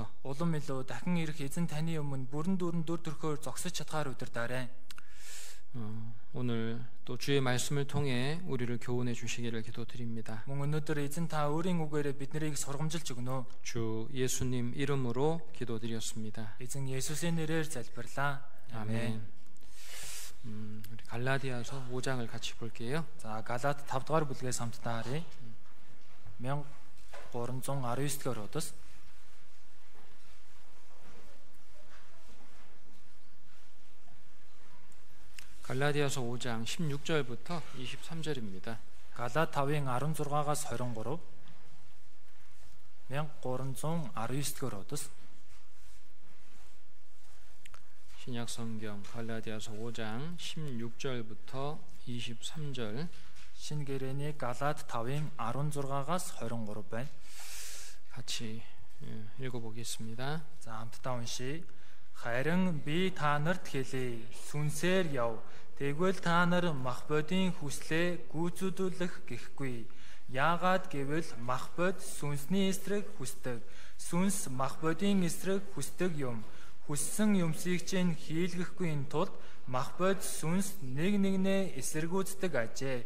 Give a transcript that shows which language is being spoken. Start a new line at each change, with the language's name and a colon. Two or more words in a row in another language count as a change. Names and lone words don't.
Mongolian: улам илүү дахин ирэх эзэн таны өмнө бүрэн дүүрэн дүр төрхөөр зогсож чадхаар удирдаарай.
Korean: 오늘 또 주의 말씀을 통해 우리를 교훈해 주시기를 기도드립니다.
Mongolian: Мөн өнөөдөр эзэн та өөрийн үгээрээ биднийг сургамжилж өгнө.
Korean: 주 예수님 이름으로 기도드렸습니다.
Mongolian: 에зэн 예수스의 нэрээр залбирлаа.
Korean: 아멘. 우리 갈라디아서 5장을 같이 볼게요.
Mongolian: За Галаат 5 дугаар бүлгээс хамтдаа харъя. 1319 дугаар удас.
Korean: 갈라디아서 5장 16절부터 23절입니다.
Mongolian: Галаат 5-ын 16-аас 23. 1319 дугаар удас.
Korean: 신약 성경 갈라디아서 5장 16절부터 23절.
Mongolian: Шинэ гэрээний Галаат 5-ын 16-аас 23 байна.
Korean: 같이 읽어보겠습니다.
Mongolian: За хамтдаа уншийе. Харин би та нарт хэлье. Сүнсээр яв. Тэгвэл та нар махбодын хүслээ гүйцэтгэх гэхгүй. Яагаад гэвэл махбод сүнсний эсрэг хүсдэг. Сүнс махбодын эсрэг хүсдэг юм. Хүссэн юмсыг чинь хийлгэхгүй тулд махбод сүнс нэг нэгнээ эсэргүүцдэг ажээ.